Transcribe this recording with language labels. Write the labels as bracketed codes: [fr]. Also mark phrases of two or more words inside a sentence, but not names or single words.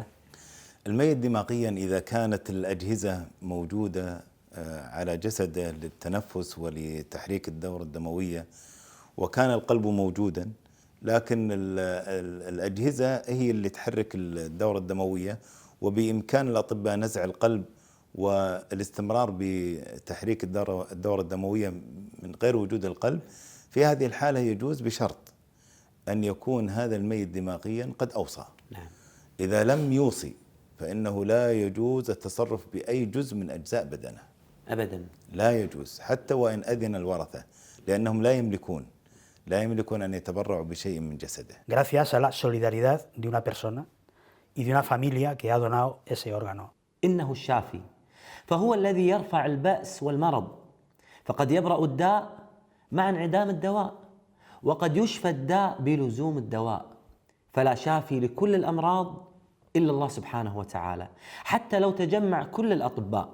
[ar] الميت دماغيا إذا كانت الأجهزة موجودة على جسده للتنفس ولتحريك الدورة الدموية وكان القلب موجودا، لكن الأجهزة هي اللي تحرك الدورة الدموية، وبإمكان الأطباء نزع القلب والاستمرار بتحريك الدورة الدموية من غير وجود القلب، في هذه الحالة يجوز بشرط أن يكون هذا الميت دماغيا قد أوصى. نعم. إذا لم يوصي فإنه لا يجوز التصرف بأي جزء من أجزاء بدنه أبدا، لا يجوز، حتى وإن أذن الورثة، لأنهم لا يملكون أن يتبرعوا بشيء من جسده. [es] Gracias a la solidaridad de una persona y de una familia que ha donado ese órgano. [ar] إنه الشافي، فهو الذي يرفع البأس والمرض، فقد يبرأ الداء مع انعدام الدواء، وقد يشفى الداء بلزوم الدواء، فلا شافي لكل الأمراض إلا الله سبحانه وتعالى، حتى لو تجمع كل الأطباء.